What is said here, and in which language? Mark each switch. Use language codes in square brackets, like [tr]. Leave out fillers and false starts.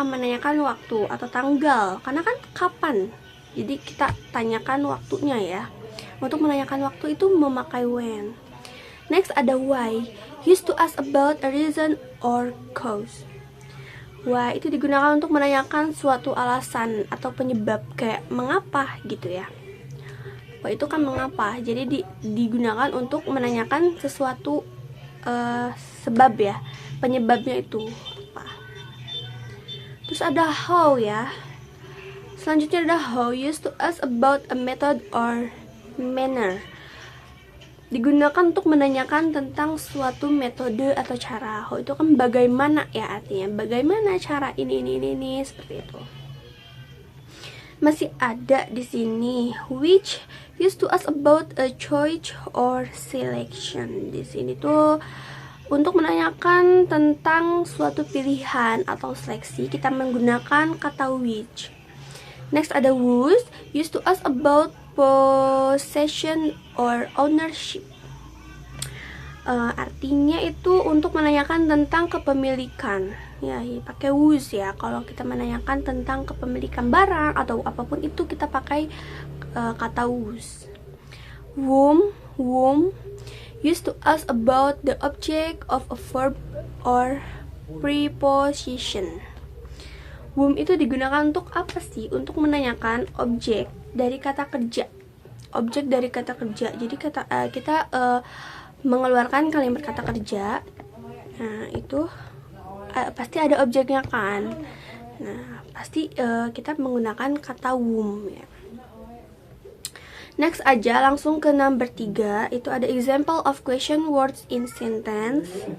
[id] Menanyakan waktu atau tanggal. Karena kan kapan. Jadi kita tanyakan waktunya ya. Untuk menanyakan waktu itu memakai when. [en] Next ada why, used to ask about a reason or cause. [id] Why itu digunakan untuk menanyakan suatu alasan atau penyebab, kayak mengapa gitu ya. Why itu kan mengapa, jadi digunakan untuk menanyakan sesuatu sebab ya, penyebabnya itu apa. Terus ada how ya. Selanjutnya ada how, [en] used to ask about a method or manner. [id] Digunakan untuk menanyakan tentang suatu metode atau cara. How itu kan bagaimana ya, artinya bagaimana cara ini seperti itu. Masih ada di sini [en] which, used to ask about a choice or selection. [id] Di sini tuh untuk menanyakan tentang suatu pilihan atau seleksi, kita menggunakan kata which. [en] Next ada whose, used to ask about possession or ownership. [id] Artinya itu untuk menanyakan tentang kepemilikan ya, pakai whose ya. Kalau kita menanyakan tentang kepemilikan barang atau apapun itu, kita pakai kata whose. [en] Whom, used to ask about the object of a verb or preposition. [id] Whom itu digunakan untuk apa sih? Untuk menanyakan objek dari kata kerja. Objek dari kata kerja. Jadi kita mengeluarkan kalimat kata kerja. Nah, itu pasti ada objeknya kan. Nah, pasti kita menggunakan kata whom ya. Next aja langsung ke number 3. Itu ada [en] example of question words in sentence.